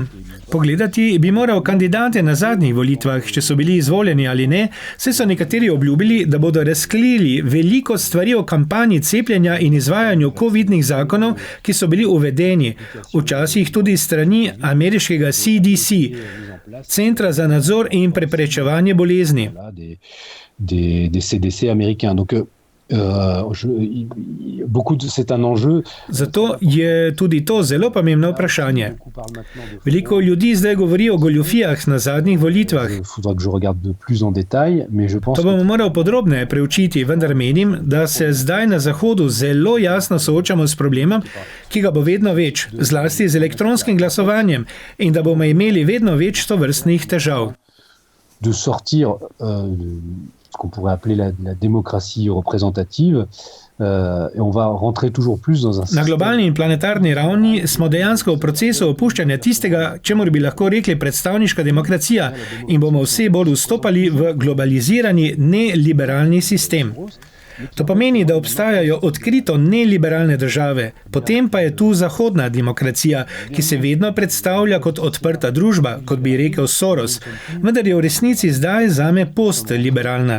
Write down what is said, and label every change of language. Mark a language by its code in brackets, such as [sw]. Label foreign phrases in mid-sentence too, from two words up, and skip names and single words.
[sl] Pogledati bi moral kandidate na zadnjih volitvah, če so bili izvoljeni ali ne, saj so nekateri obljubili, da bodo razkrili veliko stvari o kampanji cepljenja in izvajanju covidnih zakonov, ki so bili uvedeni, včasih tudi strani ameriškega CDC, Centra za nadzor in preprečevanje bolezni. [fr] Des CDC américains. Donc, c'est un enjeu. [sl] Zato je tudi to zelo pomembno vprašanje. Veliko ljudi zdaj govori o goljufijah na zadnjih volitvah. To bom moral podrobneje preučiti, vendar menim, da se zdaj na Zahodu zelo jasno soočamo s problemom, ki ga bo vedno več, zlasti z elektronskim glasovanjem, in da bomo imeli vedno več tovrstnih težav. [fr] De sortir ce qu'on pourrait appeler la démocratie représentative, et on va rentrer toujours plus dans un [sl] Na globalni in planetarni ravni smo dejansko v procesu opuščanja tistega, čemur bi lahko rekli predstavniška demokracija, in bomo vse bolj vstopali v globalizirani neliberalni sistem. To pomeni, da obstajajo odkrito neliberalne države, potem pa je tu zahodna demokracija, ki se vedno predstavlja kot odprta družba, kot bi rekel Soros, vendar je v resnici zdaj zame postliberalna.